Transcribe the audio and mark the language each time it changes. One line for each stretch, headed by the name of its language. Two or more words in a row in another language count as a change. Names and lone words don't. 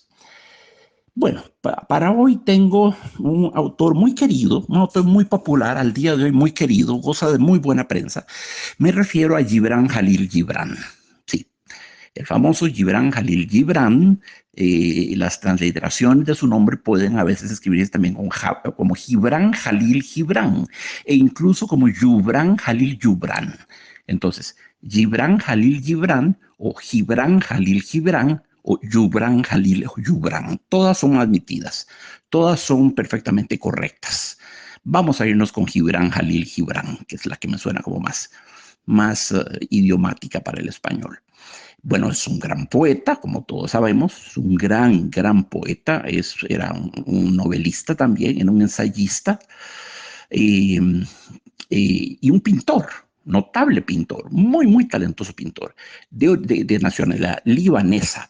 Spanish: Bueno, para hoy tengo un autor muy querido, un autor muy popular, al día de hoy muy querido, goza de muy buena prensa. Me refiero a Gibran Jalil Gibran. Sí, el famoso Gibran Jalil Gibran. Las transliteraciones de su nombre pueden a veces escribirse también como Gibran Jalil Gibran e incluso como Yubran Jalil Yubran. Entonces, Gibran Jalil Gibran o Gibran Jalil Gibran o Yubran Jalil Yubran. Todas son admitidas, todas son perfectamente correctas. Vamos a irnos con Gibran Jalil Gibran, que es la que me suena como más idiomática para el español. Bueno, es un gran poeta, como todos sabemos, un gran poeta, era un novelista también, era un ensayista eh, y un pintor, notable pintor, muy talentoso pintor, de nacionalidad libanesa.